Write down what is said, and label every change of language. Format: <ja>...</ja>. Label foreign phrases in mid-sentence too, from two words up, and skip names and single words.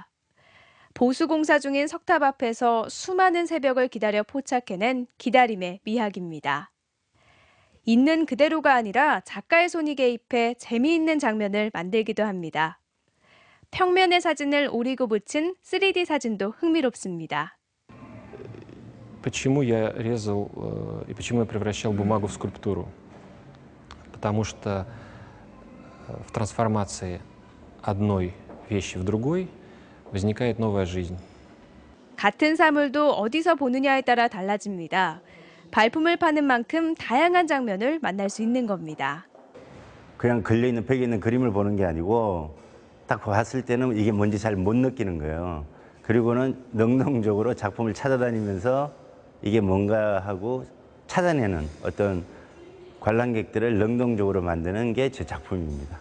<ko>보수공사 중인 석탑 앞에서 수많은 새벽을 기다려 포착해낸 기다림의 미학입니다. 있는 그대로가 아니라 작가의 손이 개입해 재미있는 장면을 만들기도 합니다. 평면의 사진을 오리고 붙인 3D 사진도 흥미롭습니다.</ko> <ru>Почему я резал и почему я превращал бумагу в скульптуру? Потому что в трансформации одной вещи в другой возникает новая жизнь.</ru> <ko>같은 사물도 어디서 보느냐에 따라 달라집니다. 발품을 파는 만큼 다양한 장면을 만날 수 있는 겁니다. 그냥 걸려있는 벽에 있는 그림을 보는 게 아니고 딱 봤을 때는 이게 뭔지 잘 못 느끼는 거예요. 그리고는 능동적으로 작품을 찾아다니면서 이게 뭔가 하고 찾아내는 어떤 관람객들을 능동적으로 만드는 게 제 작품입니다.</ko>